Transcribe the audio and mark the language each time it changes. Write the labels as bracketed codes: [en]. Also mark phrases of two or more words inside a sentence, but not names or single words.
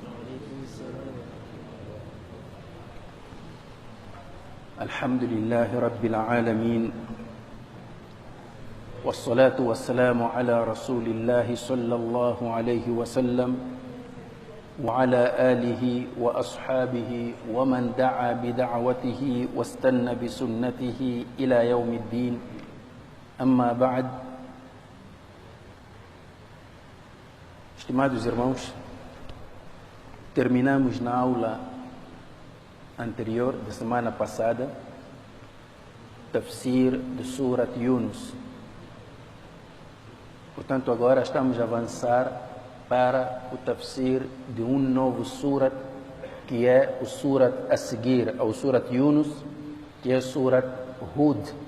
[ar] الحمد لله رب العالمين، والصلاة والسلام على رسول الله صلى الله عليه وسلم وعلى آله وأصحابه ومن دعا بدعوته واستنى بسنته إلى يوم الدين. أما بعد. [pt] Estimados irmãos, terminamos na aula anterior, da semana passada, tafsir de Surat Yunus. Portanto, agora estamos a avançar para o tafsir de um novo surat, que é o surat a seguir ao Surat Yunus, que é o Surat Hud.